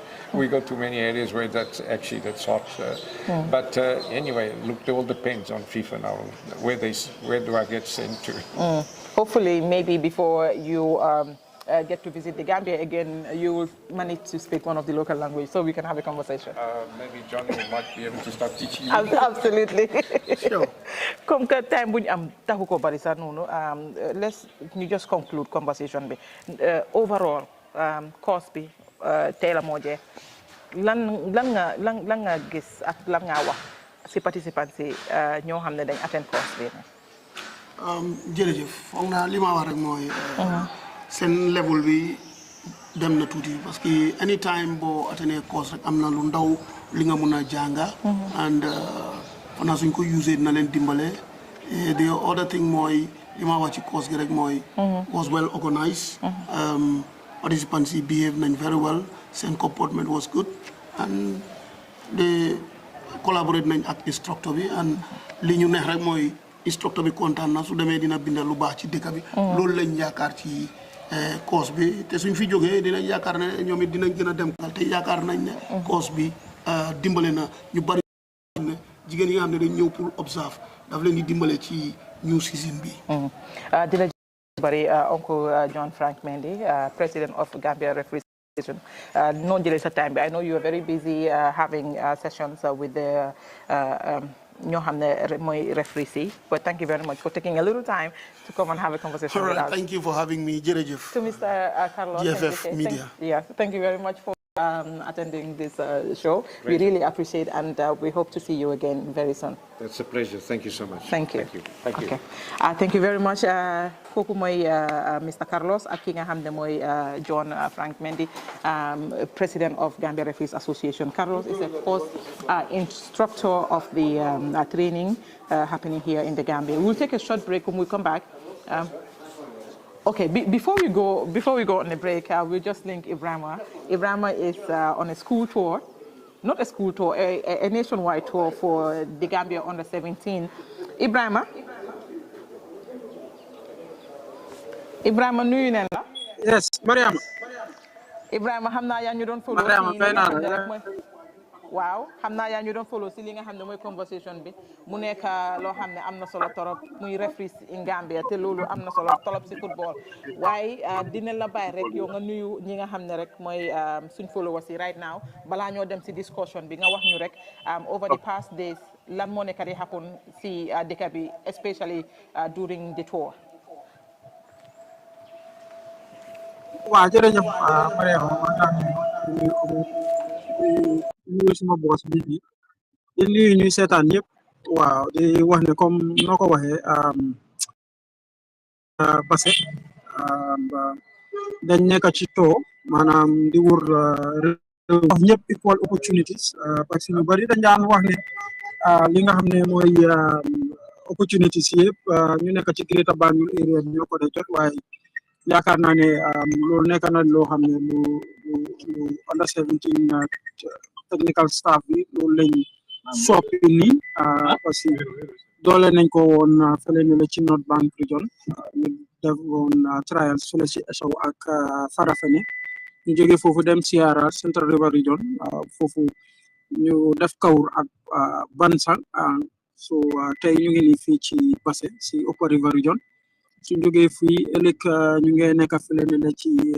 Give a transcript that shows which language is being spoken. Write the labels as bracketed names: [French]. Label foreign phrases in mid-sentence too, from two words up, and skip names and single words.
[English] We go to many areas where that's hot. But anyway, look, it all depends on FIFA now. Where do I get sent to? Hopefully, maybe before you get to visit the Gambia again, you will manage to speak one of the local language so we can have a conversation. Maybe Johnny might be able to start teaching you. Absolutely. Sure. [French] Comme que [Wolof] time bu ñu am taxu ko bari sax noonu, [English] let's just conclude conversation bi. [Wolof] Overall, course bi tey la moo jeex. lan nga gis ak lan nga wax si participants yi ñoo xam ne dañ attend course bi. jërëjëf foog naa li ma wax rek mooy seen level bi dem na tuuti [French] parce que [Wolof] anytime boo attendee course rek am na lu ndaw li nga mun a jànga and fana suñ ko usé dina leen dimbale. [English] The other thing [Wolof] mooy li ma wax ci course gi rek mooy [English] was well organized. [Wolof] Participants yi behave nañ [English] very well, [Wolof] seen comportment [English] was good, and they collaborate [Wolof] nañ ak instructor bi, [English] and [Wolof] li ñu neex rek mooy instructor bi kontaan na su demee dina bindal lu baax ci dëkk bi. loolu lañ yaakaar ci course bi, te suñ fi jógee dinañ yaakaar ne ñoom it dinañ gën a dem te yaakaar nañ ne course bi dimbale na ñu bari ne jigéen yi nga xam ne dañ ñëw pour observe daf leen di dimbale ci [English] new season [Wolof] bi. [English] Uncle John Frank Mendy, President of Gambia Referees Association. No delay time. I know you are very busy having sessions with the referees, but thank you very much for taking a little time to come and have a conversation with us. Thank you for having me. Jerejef. To Mr. Carlos, GFF Media. Thank you very much for attending this show. We really appreciate, and we hope to see you again very soon. That's a pleasure. Thank you so much. Thank you. Thank you. Okay. Thank you very much. [Wolof] Kooku mooy Mr. Carlos ak ki nga xam ne mooy John Frank Mendy, [English] President of Gambia Referees Association. Carlos is the first instructor of the training happening here in the Gambia. We'll take a short break. When we come back. Okay, before we go on the break, we'll just link Ibrahima. Ibrahima is on a school tour, not a school tour, a nationwide tour for the Gambia under 17. [Wolof] Ibrahima, nuyu nañ la. [English] Yes, Mariama. [Wolof] Ibrahima xam naa yaa ñu doon follow. Waaw xam naa yaa ñu doon follow si li nga xam ne mooy conversation bi mu nekk loo xam ne am na solo torop muy [English] referees in Gambia [Wolof] te loolu am na solo torop si football waaye dina la bàyyi rek yow nga nuyu ñi nga xam ne rek mooy suñ followers yi [English] right now [Wolof] balaa ñoo dem si discussion bi nga wax ñu rek [English] over the past days [Wolof] lan moo nekk di happen si dëkk bi [English] especially during the tour. [Wolof] waaw jërëjëf Mariama nuyu suma boss bi di nuyu ñuy seetaan yëpp waaw di wax ne comme noo ko waxee Basse dañ nekk ci too maanaam di wër wax ñëpp [English] equal opportunities [Wolof] parce que ñu bari dañ daan wax ne li nga xam ne mooy opportunities yëpp ñu nekk ci Greater Banjul area ñoo ko dee jot waaye yaakaar naa ne loolu nekk na loo xam ne lu [English] under 17 technical staff [Wolof] bi loolu lañ soppi nii [French] parce que [Wolof] doole nañ ko woon fële ne la ci North Bank Region ñu def woon trials fële ci Esau ak Farafene ñu jógee foofu dem Sierra Central River Region foofu ñu def Kawur ak Bansang so tey ñu ngi nii fii ci Basse ci Upper River Region suñ jógee fii ëllëg ñu ngi nekk fële ne ci